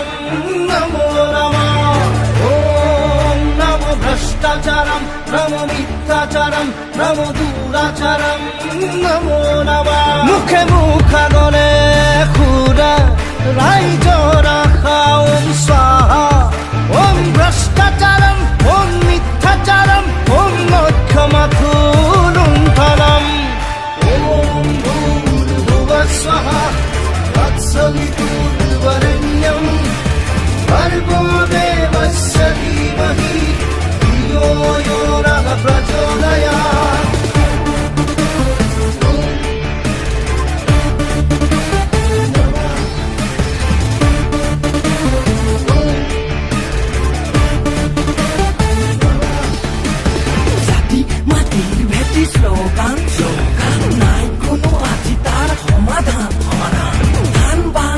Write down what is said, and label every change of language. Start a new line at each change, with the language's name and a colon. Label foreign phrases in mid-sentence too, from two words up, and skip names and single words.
Sanskrit: नमो नमः ॐ नमो भ्रष्टाचारं नमो मिथ्याचारं नमो दुराचारं नमो नमः
Assamese: মুখে মুখাগলে খুৰা ৰাইজৰা খাওঁ
Sanskrit: स्वाहा ॐ भ्रष्टाचारं ॐ मिथ्याचारं ॐ मोक्षमथुलुण्ठनम् स्वाहा तत्सवितुर्वरेण्यं भर्गो देवस्य धीमहि धियो यो नः प्रचोदयात्
Assamese: জাতি মাটিৰ ভেটি শ্লোগান নাই কোনো আজি তাৰ সমাধান ধান বান